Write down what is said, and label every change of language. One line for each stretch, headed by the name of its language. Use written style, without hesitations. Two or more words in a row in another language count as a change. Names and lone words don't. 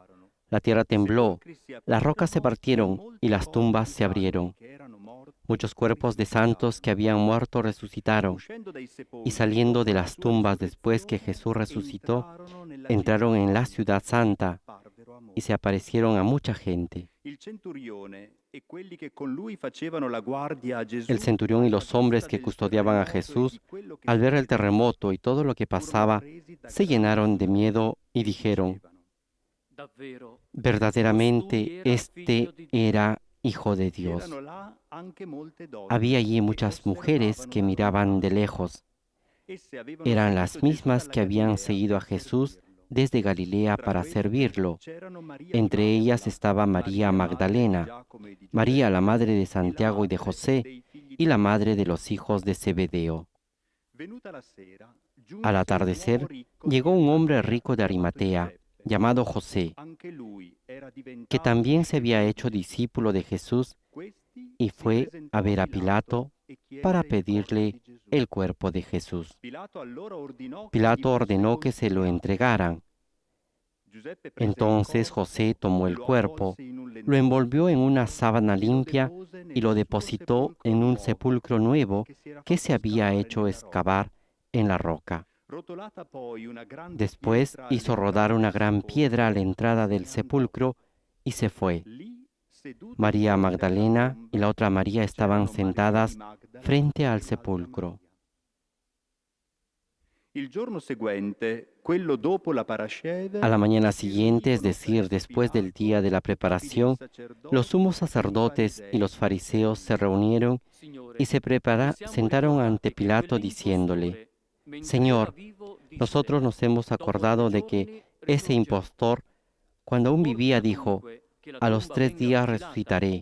Spanish: La tierra tembló, las rocas se partieron y las tumbas se abrieron. Muchos cuerpos de santos que habían muerto resucitaron, y saliendo de las tumbas después que Jesús resucitó, entraron en la ciudad santa y se aparecieron a mucha gente.
Italian: Il centurione e quelli che con lui facevano la guardia a Gesù,
Spanish: El centurión y los hombres que custodiaban a Jesús, al ver el terremoto y todo lo que pasaba, se llenaron de miedo y dijeron, verdaderamente este era Hijo de Dios.
Italian: erano là anche molte donne.
Spanish: Había allí muchas mujeres que miraban de lejos.
Italian: Esse avevano
Spanish: Eran
Italian: seguito
Spanish: las
Italian: Gesù
Spanish: mismas
Italian: dalla
Spanish: que habían
Italian: Galilea
Spanish: seguido a
Italian: per
Spanish: Jesús
Italian: servirlo.
Spanish: desde Galilea
Italian: Tra
Spanish: para
Italian: queste
Spanish: servirlo.
Italian: c'erano Maria
Spanish: Entre
Italian: di
Spanish: ellas
Italian: Magdala,
Spanish: estaba María
Italian: madre di
Spanish: Magdalena,
Italian: Giacomo e di Giuseppe,
Spanish: María la madre de
Italian: e la
Spanish: Santiago y de
Italian: madre
Spanish: José,
Italian: dei figli
Spanish: y la
Italian: di
Spanish: madre de los hijos de Zebedeo.
Italian: Venuta la sera, giunse
Spanish: Al
Italian: un
Spanish: atardecer,
Italian: uomo ricco
Spanish: llegó
Italian: di
Spanish: un hombre
Italian: Arimatea,
Spanish: rico de Arimatea,
Italian: Giuseppe.
Spanish: llamado José,
Italian: Anche lui era diventato
Spanish: que también se había
Italian: discepolo
Spanish: hecho
Italian: di Gesù.
Spanish: discípulo de Jesús
Italian: Questi
Spanish: y
Italian: si
Spanish: fue
Italian: presentò
Spanish: a ver a Pilato
Italian: e chiese
Spanish: para
Italian: il corpo
Spanish: pedirle
Italian: di Gesù.
Spanish: el cuerpo de Jesús.
Italian: Pilato allora ordinò che
Spanish: Pilato
Italian: gli fosse
Spanish: ordenó que se lo
Italian: consegnato.
Spanish: entregaran.
Italian: Giuseppe prese il
Spanish: Entonces
Italian: corpo,
Spanish: José tomó el
Italian: lo
Spanish: cuerpo,
Italian: avvolse in un
Spanish: lo
Italian: lenzuolo
Spanish: envolvió en una sábana
Italian: e lo
Spanish: limpia
Italian: depose
Spanish: y lo
Italian: nel suo
Spanish: depositó
Italian: sepolcro
Spanish: en un
Italian: nuovo
Spanish: sepulcro nuevo
Italian: che si era
Spanish: que
Italian: fatto
Spanish: se había
Italian: scavare
Spanish: hecho
Italian: nella rocca.
Spanish: excavar en la roca.
Italian: Rotolata poi una grande
Spanish: Después
Italian: pietra
Spanish: hizo
Italian: all'entrata
Spanish: rodar una
Italian: del
Spanish: gran
Italian: sepolcro
Spanish: piedra a la
Italian: e
Spanish: entrada
Italian: se
Spanish: del
Italian: ne andò.
Spanish: sepulcro y se fue.
Italian: Lì, seduto di
Spanish: María
Italian: fronte alla
Spanish: Magdalena
Italian: tomba,
Spanish: y la otra María estaban
Italian: c'erano Maria di
Spanish: sentadas
Italian: Magdala
Spanish: frente
Italian: e
Spanish: al
Italian: l'altra
Spanish: sepulcro.
Italian: Maria. Il giorno seguente, quello dopo la parasceve,
Spanish: A la mañana
Italian: si
Spanish: siguiente, es
Italian: riunirono
Spanish: decir,
Italian: presso
Spanish: después del
Italian: Pilato
Spanish: día de la
Italian: i capi dei
Spanish: preparación,
Italian: sacerdoti
Spanish: los sumos
Italian: e i
Spanish: sacerdotes y los
Italian: farisei,
Spanish: fariseos se reunieron y se sentaron ante Pilato diciéndole, Señor, nosotros nos hemos acordado de que ese impostor, cuando aún vivía, dijo, a los 3 días resucitaré.